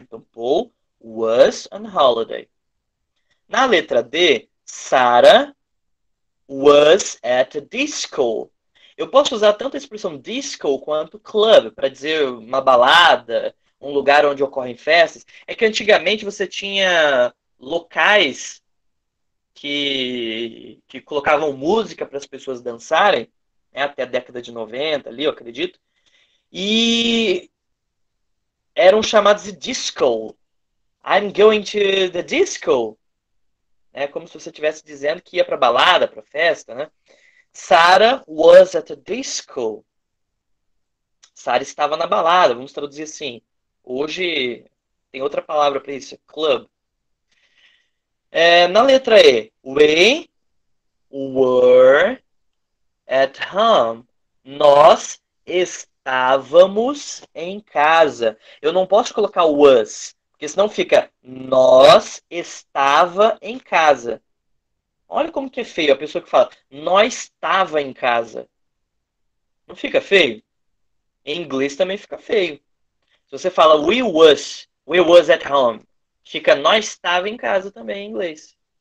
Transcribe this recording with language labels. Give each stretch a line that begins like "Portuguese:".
English: Então, Paul was on holiday.
Portuguese: Na letra D,
English: Sarah was at a disco.
Portuguese: Eu posso usar tanto a expressão disco quanto club para dizer uma balada, um lugar onde ocorrem festas. É que antigamente você tinha locais que colocavam música para as pessoas dançarem, né, até a década de 90 ali, eu acredito, e eram chamados de disco.
English: I'm going to the disco.
Portuguese: É como se você estivesse dizendo que ia para balada, para festa, né?
English: Sarah was at a disco.
Portuguese: Sarah estava na balada, vamos traduzir assim. Hoje tem outra palavra para isso, club. Na letra E,
English: we were at home.
Portuguese: Nós estávamos em casa. Eu não posso colocar was, porque senão fica nós estava em casa. Olha como que é feio a pessoa que fala nós estava em casa. Não fica feio? Em inglês também fica feio. Se você fala
English: we was at home,
Portuguese: fica nós estava em casa também em inglês.